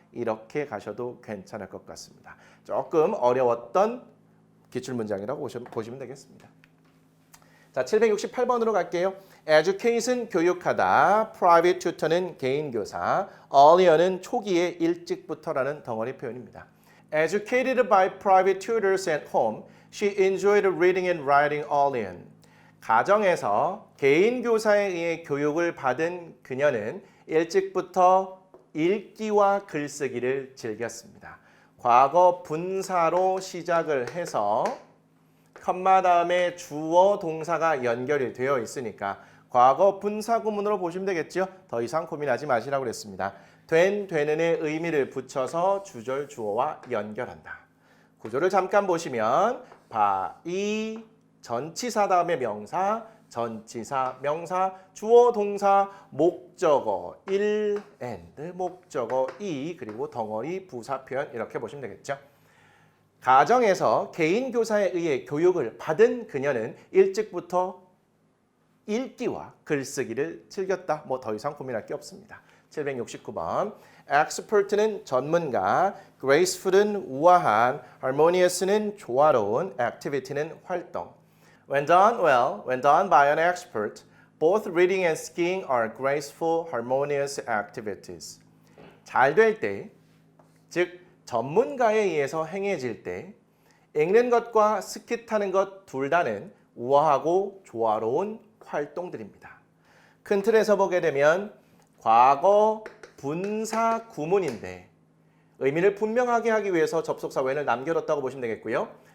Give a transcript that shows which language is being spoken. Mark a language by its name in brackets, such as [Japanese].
[Korean] 이렇게 가셔도 괜찮을 것 같습니다. 조금 어려웠던 기출문장이라고 보시면 되겠습니다. 자, 768번으로 갈게요. education 교육하다, private tutor는 개인교사, earlyer는 초기에 일찍부터라는 덩어리 표현입니다. [English] Educated by private tutors at home, she enjoyed reading and writing early. [Korean] 가정에서 개인 교사에 의해 교육을 받은 그녀는 일찍부터 읽기와 글쓰기를 즐겼습니다. 과거 분사로 시작을 해서 컴마 다음에 주어 동사가 연결이 되어 있으니까 과거 분사 구문으로 보시면 되겠죠. 더 이상 고민하지 마시라고 그랬습니다. 되는의 의미를 붙여서 주절 주어와 연결한다. 구조를 잠깐 보시면 by 전치사 다음에 명사, 전치사, 명사, 주어, 동사, 목적어 1 and 목적어 2 그리고 덩어리 부사 표현 이렇게 보시면 되겠죠. 가정에서 개인 교사에 의해 교육을 받은 그녀는 일찍부터 읽기와 글쓰기를 즐겼다. 더 이상 고민할 게 없습니다. 769번. expert는 전문가, graceful은 우아한, harmonious는 조화로운, activity는 활동. [English] When done well, when done by an expert, Both reading and skiing are graceful, harmonious activities. [Korean] 잘 될 때, 즉 전문가에 의해서 행해질 때 읽는 것과 스키 타는 것 둘 다는 우아하고 조화로운 활동들입니다. 큰 틀에서 보게 되면 과거 분사 구문인데 의미를 분명하게 하기 위해서 접속사 when을 남겨뒀다고 보시면 되겠고요.